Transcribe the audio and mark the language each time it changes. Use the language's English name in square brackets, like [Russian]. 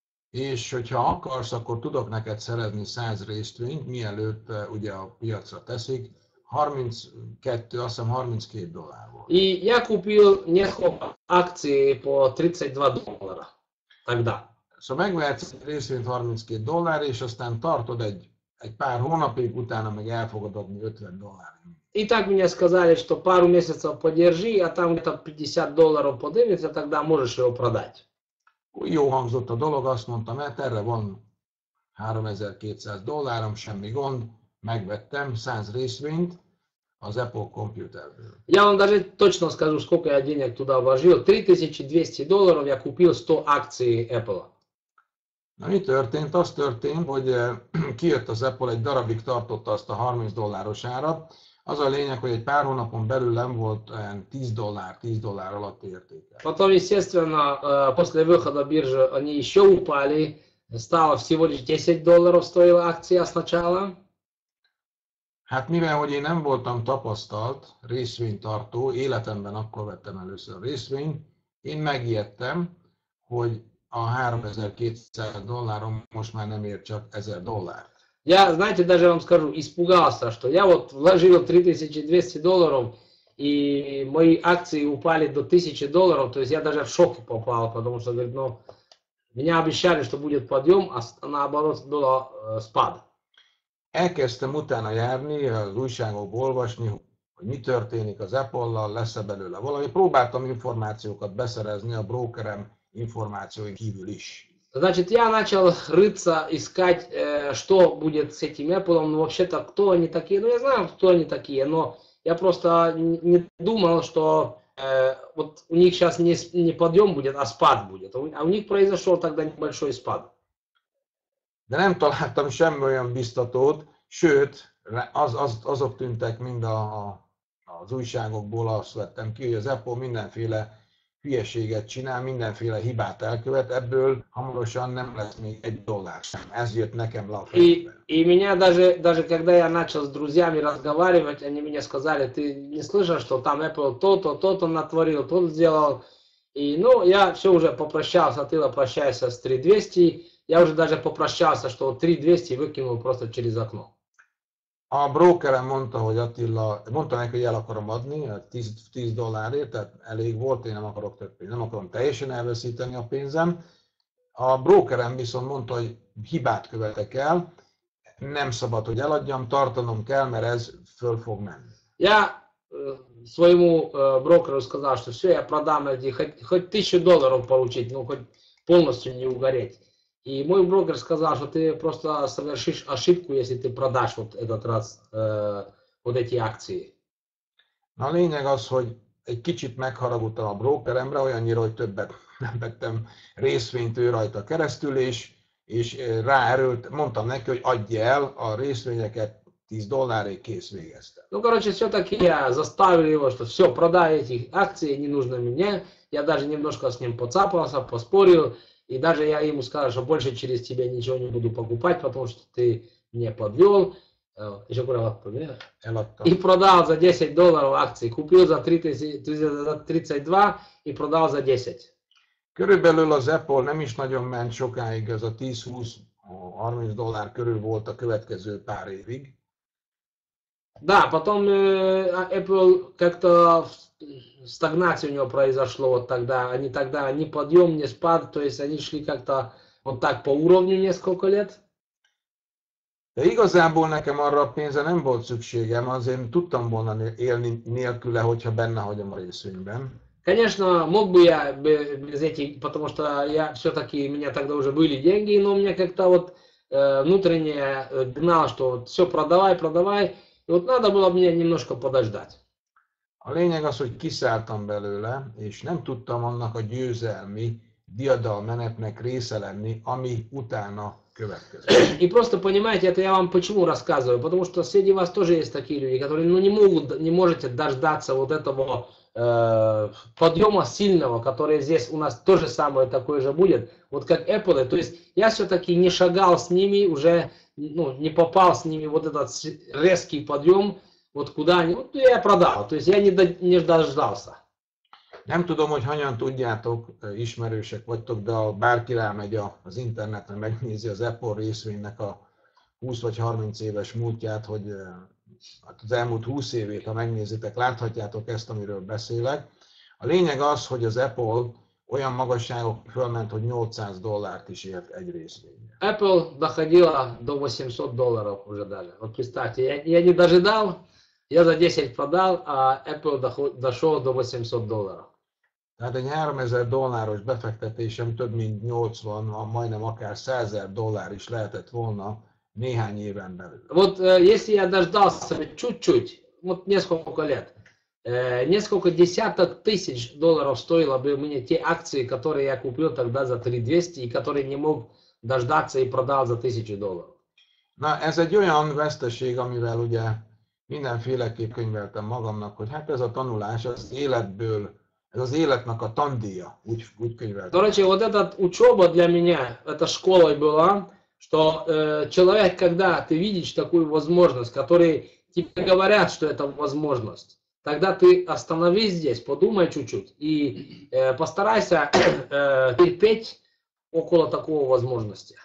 [Hungarian] És hogyha akarsz, akkor tudok neked szerezni 100 részvényt, mielőtt ugye a piacra teszik, 32, azt hiszem $32 volt. [Russian] И я купил несколько акций по $32 тогда. [Hungarian] Szóval megvehetsz egy részvényt $32, és aztán tartod egy pár hónapig, utána meg el fogod adni $50. [Russian] И так мне сказали, что пару месяцев подержи, а там где-то $50 поднимется, тогда можешь его продать. [Hungarian] Jó hangzott a dolog, azt mondtam, mert erre van $3200, semmi gond, megvettem 100 részvényt az Apple Computerből. [Russian] Я вам даже точно скажу, сколько я денег туда вложил. $3200 я купил 100 акций Apple. [Hungarian] Na mi történt? Az történt, hogy kijött az Apple, egy darabig tartotta azt a $30 árat. Az a lényeg, hogy egy pár hónapon belül nem volt olyan $10 alatti értéke. [Russian] Потом, естественно, после выхода биржи они еще упали. Стало всего лишь $10 стоила акция сначала. [Hungarian] Hát mivel, hogy én nem voltam tapasztalt részvénytartó, életemben akkor vettem először részvényt, én megijedtem, hogy a $3200 most már nem ér csak $1000. [Russian] Я, знаете, даже вам скажу, испугался, что я вот вложил $3200, и мои акции упали до $1000, то есть я даже в шок попал, потому что, говорит, меня обещали, что будет подъем, а наоборот был спад. [Hungarian] Elkezdtem utána járni, az újságokból olvasni, hogy mi történik az Apple-lal, lesz-e belőle valami. Próbáltam információkat beszerezni a brokerem információin kívül is. [Russian] Значит, я начал рыться, искать, что будет с этим Apple. Ну, вообще-то, кто они такие? Ну, я знаю, кто они такие, но я просто не думал, что вот у них сейчас не подъем будет, а спад будет. А у них произошел тогда небольшой спад. [Hungarian] De nem találtam semmi olyan biztatót, sőt, azok tűntek mind a az újságokból azt vettem ki, hogy az Apple mindenféle hülyeséget csinál, mindenféle hibát elkövet, ebből hamarosan nem lesz még $1 sem. Ez jött nekem le a fejembe. [Russian] И меня даже когда я начал с друзьями разговаривать, они мне сказали, ты не слышал, что там Apple то-то, то-то натворил, то сделал. И, ну, я все уже попрощался, ты прощайся с 3200, я уже даже попрощался, что 3200 выкинул просто через окно. [Hungarian] A brokerem mondta, hogy Attila, mondta neki, hogy el akarom adni $10, tehát elég volt, én nem akarok több pénzt, nem akarom teljesen elveszíteni a pénzem. A brokerem viszont mondta, hogy hibát követek el, nem szabad, hogy eladjam, tartanom kell, mert ez föl fog menni. [Russian] Я своему брокеру сказал, что все, я продам эти, хоть $1000 получить, ну хоть полностью не угореть. И мой брокер сказал, что ты просто совершишь ошибку, если ты продашь вот этот раз вот эти акции. [Hungarian] Na a lényeg az, hogy egy kicsit megharagudtam a brokeremre, olyannyira, hogy többet nem vettem részvényt ő rajta keresztül, és ráerőlt, mondtam neki, hogy adja el a részvényeket, $10 kész végeztem. [Russian] Ну, короче, все-таки я заставил его, что все, продай эти акции, не нужно мне. Я даже немножко с ним поцапался, поспорил. И даже я ему сказал, что больше через тебя ничего не буду покупать, потому что ты меня подвел. Еще [Hungarian] Eladtam. [Russian] и продал за $10 акции. Купил за 32 и продал за 10. [Hungarian] Körülbelül az Apple nem is nagyon ment sokáig, ez a $10-20-30 körül volt a következő pár évig. [Russian] Да, потом Apple как-то стагнация у него произошло вот тогда. Они тогда ни подъем, ни спад, то есть они шли как-то вот так по уровню несколько лет. [Hungarian] De igazából nekem arra a pénzre nem volt szükségem, azért tudtam volna élni nélküle, hogyha benne hagyom a részvényben. [Russian] Конечно, мог бы я без этих, потому что я все-таки, у меня тогда уже были деньги, но у меня как-то вот внутренне гнал, что вот все продавай, продавай. И вот надо было мне немножко подождать. [Hungarian] A lényeg az, hogy kiszálltam belőle, és nem tudtam annak a győzelmi diadalmenetnek része lenni, ami utána következett. [Russian] И просто понимаете, это я вам почему рассказываю, потому что среди вас тоже есть такие люди, которые не можете дождаться вот этого подъема сильного, который здесь у нас тоже самое такое же будет, вот как Apple. То есть я все-таки не шагал с ними, уже не попал с ними вот этот резкий подъем, вот куда они, вот я продал, то есть я не дождался. [Hungarian] Nem tudom, hogy hanyan tudjátok, ismerősek vagytok, de ha bárki rámegy az interneten, megnézi az Apple részvénynek a 20 vagy 30 éves múltját, hogy az elmúlt 20 évét, ha megnézitek, láthatjátok ezt, amiről beszélek. A lényeg az, hogy az Apple olyan magasságok fölment, hogy $800 is ért egy részvényre. [Russian] Apple доходила до $800 уже даже. Вот представьте, я не дожидал, я за 10 продал, а Apple дошел до $800. [Hungarian] Tehát egy $3000 befektetésem több mint 80, majdnem akár $100,000 is lehetett volna néhány éven belül. [Russian] Вот если я дождался чуть-чуть, вот несколько лет, несколько десяток тысяч долларов стоило бы мне те акции, которые я купил тогда за 3200 и которые не мог дождаться и продал за $1000. [Hungarian] Na, ez egy olyan veszteség, amivel ugye mindenféleképp könyveltem magamnak, hogy hát ez a tanulás az életből, ez az életnek a tandíja, úgy könyveltem. [Russian] Короче, вот эта учеба для меня, это школой была, что человек, когда ты видишь такую возможность, которые тебе говорят, что это возможность, тогда ты остановись здесь, подумай чуть-чуть и постарайся терпеть около такого возможности.